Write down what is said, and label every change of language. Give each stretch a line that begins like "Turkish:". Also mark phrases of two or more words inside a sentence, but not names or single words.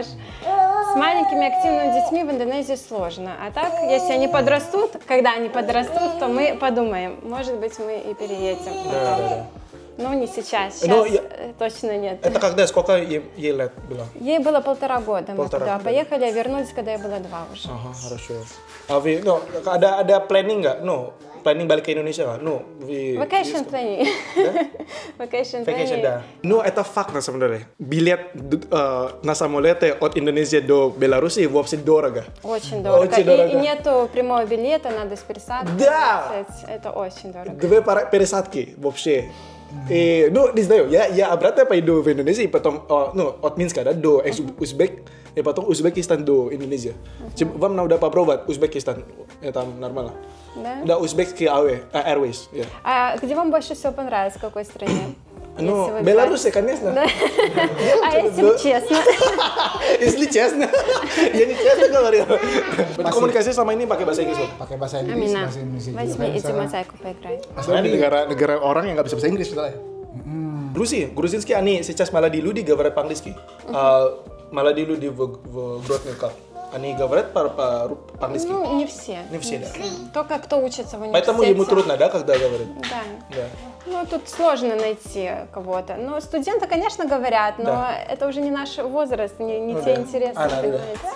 Russian: С маленькими активными детьми в Индонезии сложно, а так, если они подрастут, когда они подрастут, то мы подумаем, может быть, мы и переедем. Ну, не сейчас, точно нет. Это когда, сколько ей лет было? Ей было 1,5 года, мы туда поехали, а вернулись, когда ей было 2 уже. Ага, хорошо. А вы,
Indonesian: ada planning nggak? Planning balik ke Indonesia nggak?
English: Vacation planning. Vacation planning.
Russian: Да. Это факт на самом деле. Билет на самолете от Индонезии до Беларуси вообще дорого. Очень дорого. И нету прямого билета, надо с пересадкой. Да! Это очень дорого. 2 пересадки вообще. И, не знаю, я обратно пойду в Индонезию, и потом, от Минска, да, до Узбек, и потом Узбекистан до Индонезии. Вам надо попробовать Узбекистан, это нормально. Да? Да, Узбекский Airways. Yeah. А где вам больше всего понравилось, в какой стране? Беларусь, конечно. Да? Если честно? Если честно, я не честно говорю.
Indonesian: Komunikasi selama ini pakai bahasa Inggris, Pakai bahasa Inggris, Amina, bahasa Indonesia juga.
Russian: возьми эти мозаику поиграй.
Indonesian: Soalnya negara orang yang nggak bisa bahasa Inggris misalnya.
Russian: Грузинский они сейчас молодые люди говорят по-английски. Молодые люди в Гродно как? Они говорят по-английски? Ну, не все. Не все, да. Только кто учится в университете. Поэтому ему трудно, да, когда говорит? Да. Ну, тут сложно найти кого-то. Ну, студенты, конечно, говорят, но это уже не наш возраст, не те интересы, понимаете.